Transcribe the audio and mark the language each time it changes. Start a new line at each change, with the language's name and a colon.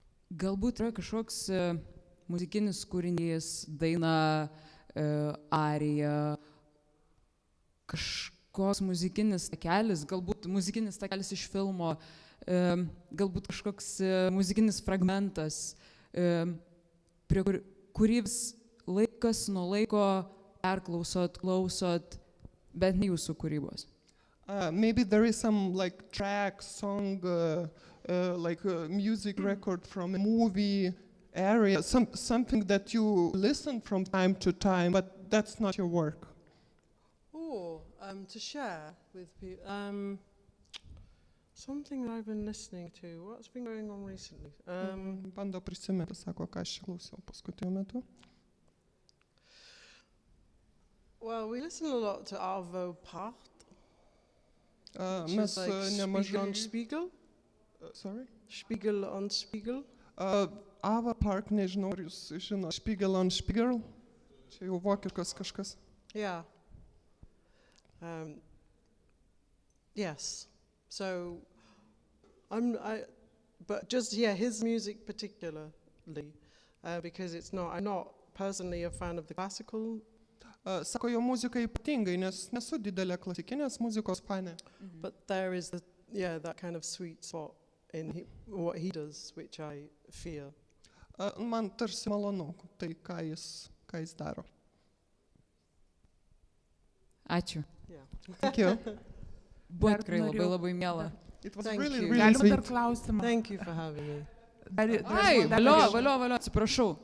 Lithuanian: Galbūt yra kažkoks muzikinis kūrinys, daina, arija, kažkoks muzikinis takelis, galbūt muzikinis takelis iš filmo, galbūt kažkoks muzikinis fragmentas, prie kurį vis laikas nuo laiko perklausot, klausot, bet ne jūsų kūrybos.
English: Maybe there is some like track, song, like a music record from a movie area, something that you listen from time to time, but that's not your work. Oh, to share with people. Something that I've been listening to. What's been going on recently?
Lithuanian: Bando prisiminti, sako, ką aš klausiau paskutiniu metu.
English: Well, we listen a lot to Arvo Part.
Lithuanian: Mes
English: Spiegel on
Lithuanian: nemažai...
English: Spiegel. Sorry? Spiegel on Spiegel.
Lithuanian: Ava Park, nežinau, ar jūs žino, Spiegel on Spiegel. Čia jau vokiškas kažkas.
English: Yeah. Yes. So, but just, yeah, his music particularly, because I'm not personally a fan of the classical.
Lithuanian: Sako, jo muzika ypatingai, nes nesu didelė klasikinės muzikos fanė.
English: But there is that kind of sweet spot in what he does, which I fear.
Lithuanian: Man tarsi malonu, tai ką jis daro. Ačiū.
English: Yeah. Thank you.
Lithuanian: Buvo tikrai labai miela.
English: It was Thank really, you. really
Lithuanian: Galima dar
English: sweet.
Lithuanian: klausimą.
English: Thank you for having me.
Lithuanian: Ai, valio, atsiprašau.